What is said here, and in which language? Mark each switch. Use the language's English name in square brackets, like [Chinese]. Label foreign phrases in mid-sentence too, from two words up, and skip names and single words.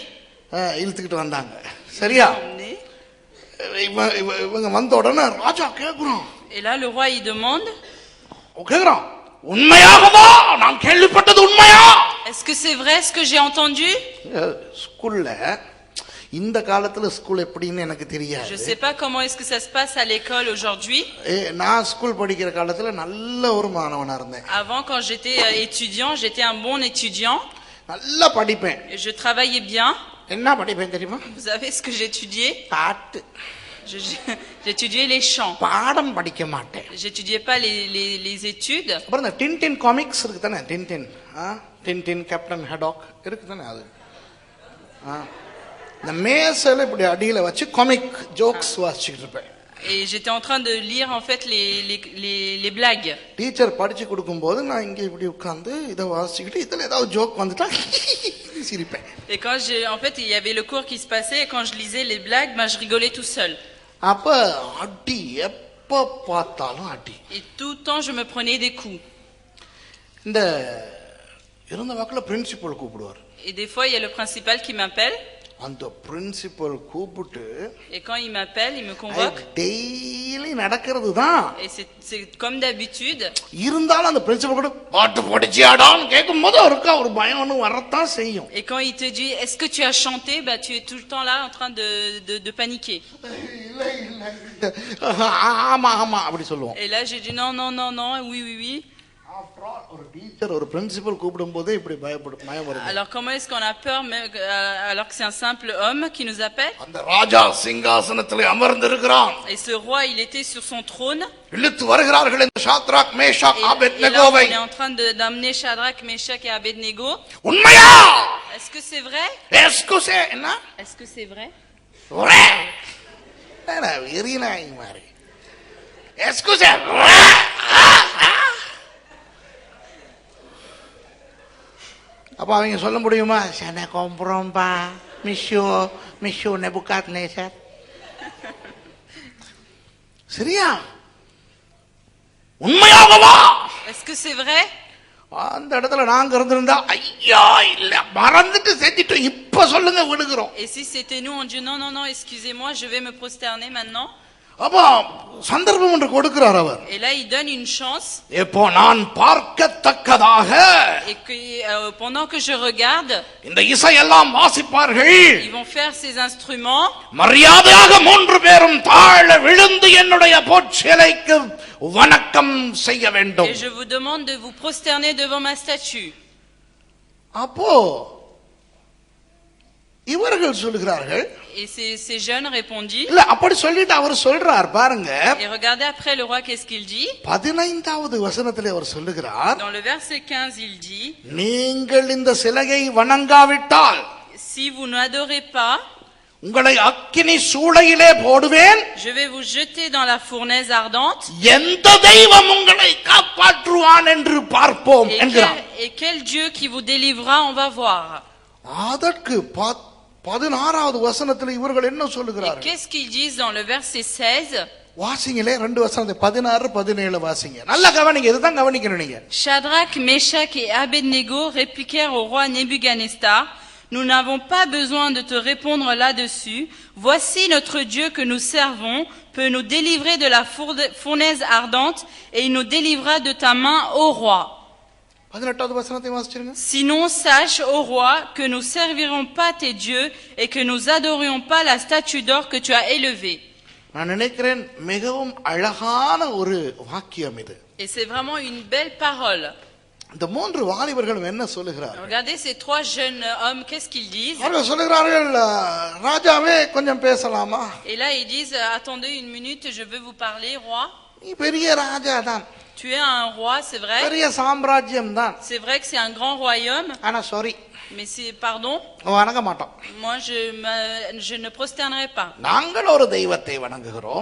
[Tamil] இழுத்துக்கிட்டு வந்தாங்க. சரியா? இவங்க வந்த உடனே ராஜா கேக்குறான். [French] Et là le roi il demande. [Tamil] கேக்குறான், உண்மையாகவா நான் கேள்விப்பட்டது உண்மையா? [French] Est-ce que c'est vrai ce que j'ai entendu? [Tamil] ஸ்கூல்ல இந்த காலத்துல ஸ்கூல் எப்படின்னு எனக்கு தெரியாது. [French] Je sais pas comment est-ce que ça se passe à l'école aujourd'hui. [Tamil] நான் ஸ்கூல் படிக்கிற காலத்துல நல்ல ஒரு மாணவனா இருந்தேன். [French] Avant quand j'étais étudiant, j'étais un bon étudiant. [Tamil] நல்லா படிப்பேன். [French] Je travaillais bien. [Tamil] என்ன படிப்பேன் தெரியுமா? [French] Vous savez ce que j'étudiais? [Tamil] பாட்டு. [French] J'étudiais les chants. [Tamil] பாடம் படிக்க மாட்டேன். [French] J'étudiais pas les études. [Tamil] அப்புறம் இந்த டின்டின் காமிக்ஸ் இருக்கு தானே, டின்டின் கேப்டன் ஹடாக் இருக்கு தானே, அது இந்த மேசையில இப்படி அடியில வச்சு [English] comic jokes [Tamil] வாசிச்சுட்டு இருப்பேன். [French] Et j'étais en train de lire en fait les blagues. [Tamil] டீச்சர் படிச்சு கொடுக்கும்போது நான் இங்க இப்படி உட்கார்ந்து இத வாசிச்சிட்டு இதுல ஏதாவது ஜோக் வந்துட்டா சிரிப்பேன். [French] Et quand en fait il y avait le cours qui se passait et quand je lisais les blagues, je rigolais tout seul. [Tamil] அப்ப அடி எப்ப பார்த்தாலும் அடி. [French] Et tout le temps je me prenais des coups. [Tamil] இந்த இருந்த வாக்குல பிரின்சிபல் கூப்பிடுவார். [French] Et des fois il y a le principal qui m'appelle. [Tamil] அந்த பிரின்சிபல் கூப்பிட்டு [French] et quand il m'appelle, il me convoque. [Tamil] டெய்லி நடக்கிறது தான். [French] Et c'est comme d'habitude. [Tamil] இருந்தாலும் அந்த பிரின்சிபல் கூட பாட்டு படிச்சியாடான்னு கேட்கும்போது அவருக்கு ஒரு பயம் ஒன்று வரத்தான் செய்யும். [French] Et quand il te dit est-ce que tu as chanté, tu es tout le temps là en train de paniquer. [Tamil] ஆமா ஆமா அப்படி சொல்லுவோம். [French] Et là j'ai dit non non non non, oui oui oui. [Tamil] ஒரு டீச்சர் ஒரு பிரின்சிபல் கூப்பிடும்போதே இப்படி பயம் வருது. [French] Alors comment est-ce qu'on a peur même alors que c'est un simple homme qui nous appelle? [Tamil] அந்த ராஜா சிங்காசனத்திலே அமர்ந்திருக்கிறான். [French] Et ce roi il était sur son trône. [Tamil] இழுத்து வருகிறார்கள் இந்த சாத்ராக் மேஷாக் ஆபேத்நேகோவை. [French] On est en train d'amener Shadrach, Meshach et Abednego. [Tamil] உண்மையா? [French] Est-ce que c'est vrai? Est-ce que c'est என்ன? Est-ce que c'est vrai? [Tamil] ஒரே என்ன வெறினாய் மாதிரி. [French] Est-ce que c'est [Tamil] அப்ப அவங்க சொல்ல முடியுமா? சன கொம்புறோம்பா மிஷோ நெபுகாத்நேசர். சரியா? உண்மையாகவா? [French] Est-ce que c'est vrai? [Tamil] அந்த இடத்துல நாங்க இருந்திருந்தா ஐயா இல்ல மறந்துட்டு செஞ்சிட்டோம் இப்ப சொல்லுங்க விடுகிறோம். [French] Et si c'était nous on dit non non non excusez-moi je vais me prosterner maintenant. [Tamil] அப்ப சந்தர்ப்பம் ஒன்று கொடுக்கிறார் அவர். [French] Et là il donne une chance. [Tamil] இப்போ நான் பார்க்கத்தக்கதாக [French] Et que pendant que je regarde [Tamil] இந்த இசையெல்லாம் வாசிப்பார்கள். [French] Ils vont faire ces instruments. [Tamil] மரியாதையாக 3 பேரும் தாழ விழுந்து என்னுடைய பொற்சிலைக்கு வணக்கம் செய்ய வேண்டும். [French] Et je vous demande de vous prosterner devant ma statue. [Tamil] அப்போ இவர்கள் சொல்கிறார்கள். [French] Et ces jeunes répondit. [Tamil] இல்ல அப்படி சொல்லிட்டு அவர் சொல்றார் பாருங்க. [French] Et regardez après le roi qu'est-ce qu'il dit? [Tamil] 15வது வசனத்திலே அவர் சொல்லுகிறார். [French] Dans le verset 15 il dit. [Tamil] நீங்கள் இந்த சிலையை வணங்காவிட்டால் [French] Si vous n'adorez pas [Tamil] உங்களை அக்கினி சூளையிலே போடுவேன். [French] Je vais vous jeter dans la fournaise ardente. [Tamil] எந்த தெய்வம் உங்களை காப்பாற்றுவான் என்று பார்ப்போம் என்கிறார். [French] Et quel Dieu qui vous délivrera on va voir. [Tamil] அதற்கு 16வது வசனத்தில் இவர்கள் என்ன சொல்லுகிறார்கள்? [French] Qu'est-ce qu'ils disent dans le verset 16? [Tamil] வாசிங்களே 2 வசனத்தை 16 17 வாசிங்க. நல்லா கவனிங்க இதுதான் கவனிக்கணும் நீங்க. [French] Shadrach, Meshach et Abednego répliquèrent au roi Nebuchadnezzar. Nous n'avons pas besoin de te répondre là-dessus. Voici notre Dieu que nous servons peut nous délivrer de la fournaise ardente et il nous délivrera de ta main, ô roi. [Tamil] 18வது வசனத்தை வாசிச்சிருங்க. [French] Sinon sache, ô roi, que nous servirons pas tes dieux et que nous adorions pas la statue d'or que tu as élevée. [Tamil] நான் நினைக்கிறேன் மிகவும் அழகான ஒரு வாக்கியம் இது. [French] Et c'est vraiment une belle parole. [Tamil] இந்த 3 வாலிபர்களும் என்ன சொல்லுகிறார்கள்? [French] Regardez ces 3 jeunes hommes, qu'est-ce qu'ils disent? [Tamil] அவர்கள் சொல்லுகிறார்கள் ராஜாவே கொஞ்சம் பேசலாமா? [French] Et là ils disent attendez une minute, je veux vous parler, roi. [Tamil] நீ பெரிய ராஜா தான். [French] Tu es un roi, c'est vrai. [Tamil] பெரிய சாம்ராஜ்யம் தான். [French] C'est vrai que c'est un grand royaume. [Tamil] ஆனா சாரி. [French] Mais c'est pardon. [Tamil] வணங்க மாட்டோம். [French] Moi je ne prosternerai pas. [Tamil] நாங்கள் ஒரு தெய்வத்தை வணங்குகிறோம்.